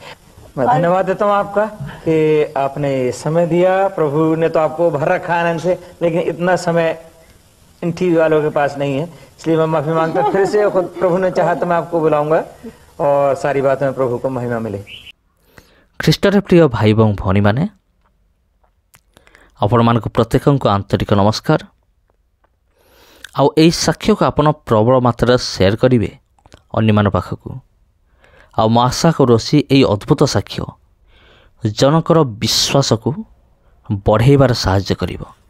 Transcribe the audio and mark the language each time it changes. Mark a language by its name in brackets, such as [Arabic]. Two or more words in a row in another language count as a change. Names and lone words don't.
[Hindi] मैं धन्यवाद देता हूँ आपका कि आपने समय दिया। प्रभु ने तो आपको भर रखा आनंद से, लेकिन इतना समय इन टीवी वालों के पास नहीं है, इसलिए मैं माफी मांगता हूँ। फिर से खुद प्रभु ने चाहा तो मैं आपको बुलाऊंगा और सारी बातों में प्रभु को महिमा मिले। [Odia] ଖ୍ରୀଷ୍ଟରେ ପ୍ରିୟ ଭାଇ ଏବଂ ଭଉଣୀମାନେ, ଆପଣମାନଙ୍କୁ ପ୍ରତ୍ୟେକଙ୍କୁ ଆନ୍ତରିକ ନମସ୍କାର। ଆଉ ଏହି ସାକ୍ଷ୍ୟକୁ ଆପଣ ପ୍ରବଳ ମାତ୍ରାରେ ସେୟାର କରିବେ ଅନ୍ୟମାନଙ୍କ ପାଖକୁ। ଆଉ ମୁଁ ଆଶା କରୁଅଛି ଏହି ଅଦ୍ଭୁତ ସାକ୍ଷ୍ୟ ଜଣଙ୍କର ବିଶ୍ୱାସକୁ ବଢ଼େଇବାରେ ସାହାଯ୍ୟ କରିବ।